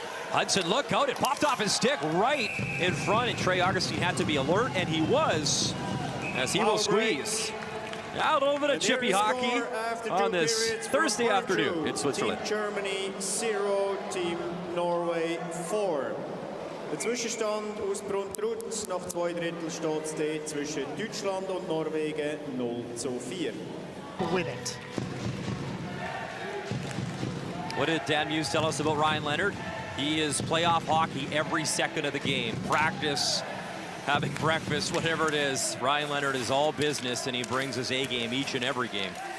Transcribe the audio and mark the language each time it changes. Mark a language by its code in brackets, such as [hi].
[en] Hudson, look out, it popped off his stick right in front, and Trey Augustine had to be alert, and he was, as he will squeeze. Now a little bit of chippy hockey on this Thursday afternoon in Switzerland. Team Germany 0, Team Norway 4. [de] Der Zwischenstand aus Bruntrut. Nach 2 Drittel steht es zwischen Deutschland und Norwegen 0-4. [en] Win it. What did Dan Muse tell us about Ryan Leonard? He is playoff hockey every second of the game. Practice, having breakfast, whatever it is. Ryan Leonard is all business, and he brings his A game each and every game.